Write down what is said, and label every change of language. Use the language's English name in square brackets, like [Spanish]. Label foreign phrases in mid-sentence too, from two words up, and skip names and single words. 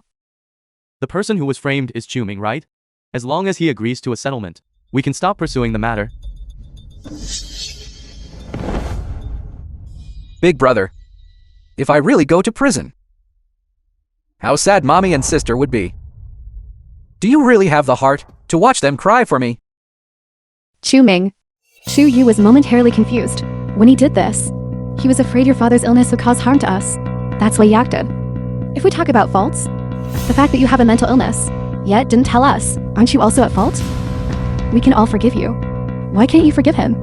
[English] The person who was framed is Chu Ming, right? As long as he agrees to a settlement, we can stop pursuing the matter. Big brother, if I really go to prison, how sad mommy and sister would be. Do you really have the heart to watch them cry for me? Chu Ming. Chu Yu was momentarily confused. When he did this, he was afraid your father's illness would cause harm to us. That's why he acted. If we talk about faults, the fact that you have a mental illness, yet didn't tell us, aren't you also at fault? We can all forgive you. Why can't you forgive him?